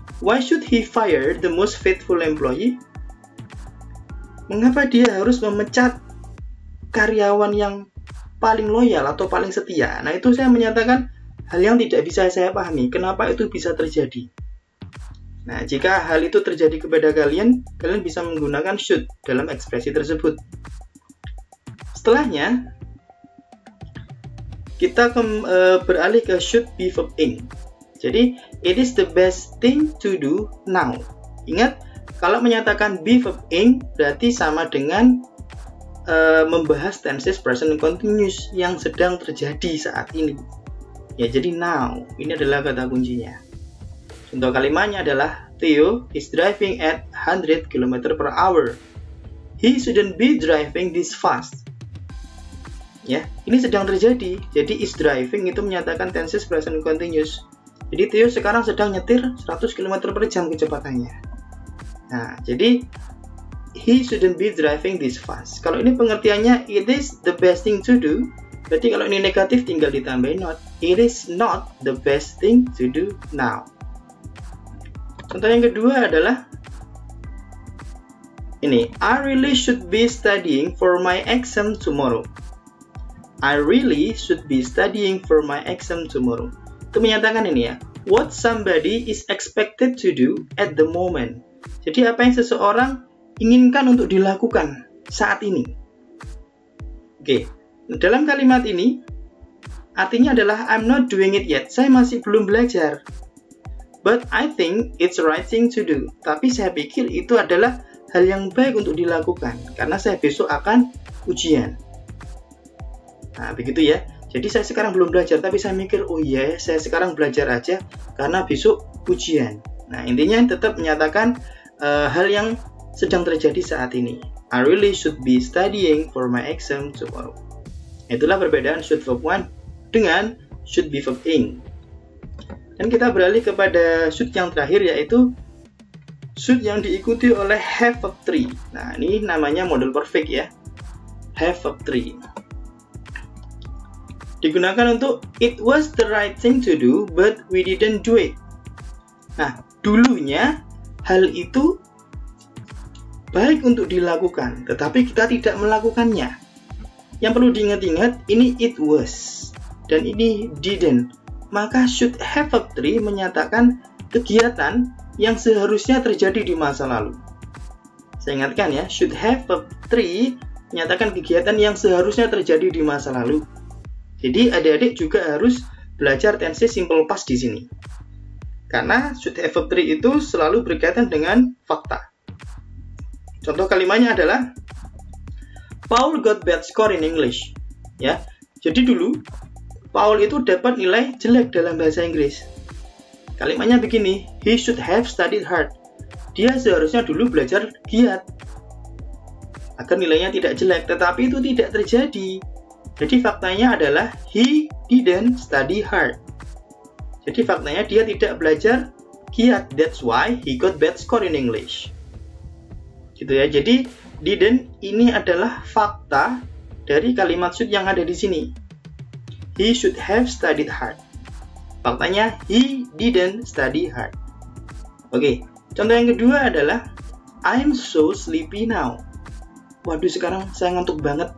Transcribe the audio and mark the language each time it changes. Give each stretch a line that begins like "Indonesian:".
English: Why should he fire the most faithful employee?
Indonesian: Mengapa dia harus memecat karyawan yang paling loyal atau paling setia? Nah, itu saya menyatakan hal yang tidak bisa saya pahami. Kenapa itu bisa terjadi? Nah, jika hal itu terjadi kepada kalian, kalian bisa menggunakan should dalam ekspresi tersebut. Setelahnya, kita beralih ke should be verb ing. Jadi,
English: it is the best thing to do now.
Indonesian: Ingat, kalau menyatakan be verb ing, berarti sama dengan membahas tenses present continuous yang sedang terjadi saat ini. Ya, jadi now, ini adalah kata kuncinya. Contoh kalimatnya adalah
English: Theo is driving at 100 km per hour. He shouldn't be driving this fast.
Indonesian: Ya, ini sedang terjadi. Jadi is driving itu menyatakan tenses present continuous. Jadi Theo sekarang sedang nyetir 100 km per jam kecepatannya. Nah, jadi
English: he shouldn't be driving this fast.
Indonesian: Kalau ini pengertiannya
English: it is the best thing to do.
Indonesian: Berarti kalau ini negatif tinggal ditambahin not.
English: It is not the best thing to do now.
Indonesian: Contoh yang kedua adalah ini,
English: I really should be studying for my exam tomorrow. I really should be studying for my exam tomorrow.
Indonesian: Itu menyatakan ini ya,
English: what somebody is expected to do at the moment.
Indonesian: Jadi apa yang seseorang inginkan untuk dilakukan saat ini. Oke, dalam kalimat ini artinya adalah
English: I'm not doing it yet.
Indonesian: Saya masih belum belajar.
English: But I think it's the right thing to do.
Indonesian: Tapi saya pikir itu adalah hal yang baik untuk dilakukan karena saya besok akan ujian. Nah, begitu ya. Jadi saya sekarang belum belajar, tapi saya mikir, oh iya, saya sekarang belajar aja karena besok ujian. Nah, intinya tetap menyatakan hal yang sedang terjadi saat ini.
English: I really should be studying for my exam tomorrow.
Indonesian: Itulah perbedaan should verb 1 dengan should be verb ing. Dan kita beralih kepada should yang terakhir, yaitu should yang diikuti oleh have verb 3. Nah, ini namanya model perfect ya. Have verb 3. Digunakan untuk
English: it was the right thing to do but we didn't do it.
Indonesian: Nah, dulunya hal itu baik untuk dilakukan tetapi kita tidak melakukannya. Yang perlu diingat-ingat, ini it was dan ini didn't. Maka should have verb 3 menyatakan kegiatan yang seharusnya terjadi di masa lalu. Saya ingatkan ya, should have verb 3 menyatakan kegiatan yang seharusnya terjadi di masa lalu. Jadi adik-adik juga harus belajar tense simple past di sini. Karena should have verb 3 itu selalu berkaitan dengan fakta. Contoh kalimatnya adalah
English: Paul got bad score in English.
Indonesian: Ya. Jadi dulu Paul itu dapat nilai jelek dalam bahasa Inggris. Kalimatnya begini,
English: he should have studied hard.
Indonesian: Dia seharusnya dulu belajar giat agar nilainya tidak jelek, tetapi itu tidak terjadi. Jadi faktanya adalah
English: he didn't study hard.
Indonesian: Jadi faktanya dia tidak belajar giat.
English: That's why he got bad score in English.
Indonesian: Gitu ya. Jadi didn't ini adalah fakta dari kalimat should yang ada di sini.
English: He should have studied hard.
Indonesian: Faktanya
English: he didn't study hard.
Indonesian: Oke, contoh yang kedua adalah
English: I'm so sleepy now.
Indonesian: Waduh, sekarang saya ngantuk banget.